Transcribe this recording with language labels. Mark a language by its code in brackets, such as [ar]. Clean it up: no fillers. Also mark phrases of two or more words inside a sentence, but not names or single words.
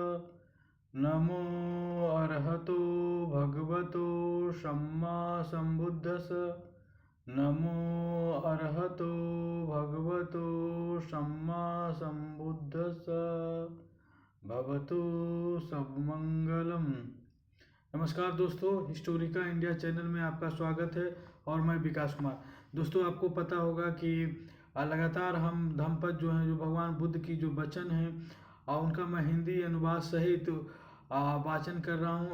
[pi] नमो अर्हतो भगवतो सम्मा सम्बुद्धस। नमो अर्हतो भगवतो सम्मा सम्बुद्धस। भवतु सबमंगलम। [hi] नमस्कार दोस्तों, हिस्टोरिका इंडिया चैनल में आपका स्वागत है और मैं विकास कुमार। दोस्तों, आपको पता होगा कि लगातार हम धम्मपद जो हैं, जो भगवान बुद्ध की जो वचन हैं और उनका मैं हिंदी अनुवाद सहित वाचन कर रहा हूं।